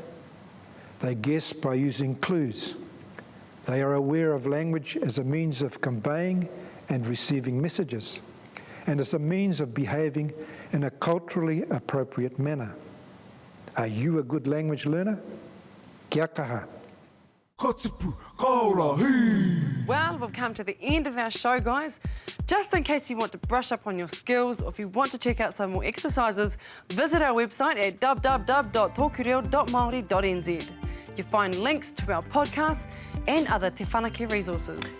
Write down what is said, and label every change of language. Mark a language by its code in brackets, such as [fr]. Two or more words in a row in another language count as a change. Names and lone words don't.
[en] They guess by using clues. They are aware of language as a means of conveying and receiving messages, and as a means of behaving in a culturally appropriate manner. Are you a good language learner? [mi] Kia kaha. Katipu, kaora, hei! [en] Well, we've come to the end of our show, guys. Just in case you want to brush up on your skills or if you want to check out some more exercises, visit our website at www.tokireo.maori.nz. You'll find links to our podcasts and other Te Whanake resources.